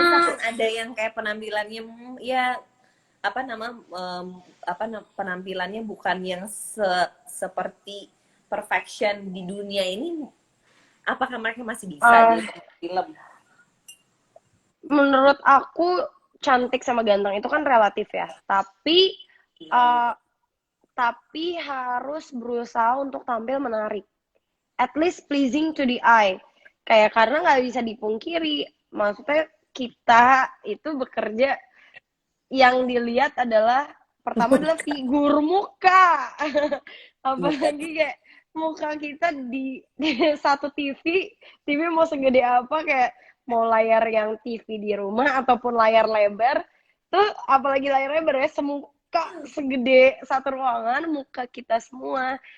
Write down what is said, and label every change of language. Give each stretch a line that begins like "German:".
Indonesian: misalkan ada yang kayak penampilannya ya apa nama penampilannya bukan yang seperti perfection di dunia ini, apakah mereka masih bisa uh, jadi film? menurut aku cantik sama ganteng itu kan relatif ya. Iya, iya. Uh, tapi harus berusaha untuk tampil menarik.
English: At least pleasing to the eye.
Indonesian: Kayak karena nggak bisa dipungkiri. Maksudnya kita itu bekerja, yang dilihat adalah pertama adalah figur muka. Muka. Apalagi kayak muka kita di satu TV mau segede apa, kayak mau layar yang TV di rumah ataupun layar lebar tuh, apalagi layar lebar ya, semuka segede satu ruangan muka kita semua.